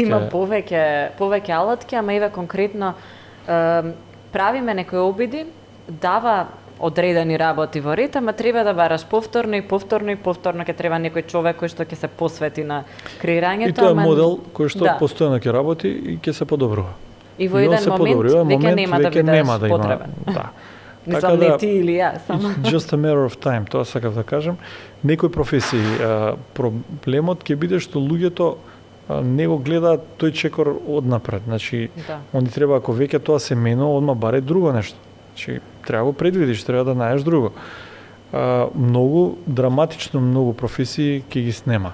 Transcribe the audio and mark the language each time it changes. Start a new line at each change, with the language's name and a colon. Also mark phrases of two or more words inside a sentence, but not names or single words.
Macedonian: Има повеќе алатки, ама еве конкретно правиме некои обиди, дава одредени работи во ред, ама треба да бараш повторно и повторно ќе треба некој човек кој што ќе се посвети на креирањето. И тоа е модел кој што постојано ќе работи и ќе се подобрува. И во еден момент веќе нема да бидеш потребен. Да. Мислам не ти или јас, само.
English: Just a matter of time,
Macedonian: тоа сакав да кажам. Некои професии проблемот ќе биде што луѓето не го гледаат тој чекор однапред. Значи, они треба, ако веќе тоа се менува, одма баре друго нешто. Значи, треба го предвидиш, треба да најдеш друго. Многу драматично многу професии ќе ги снема.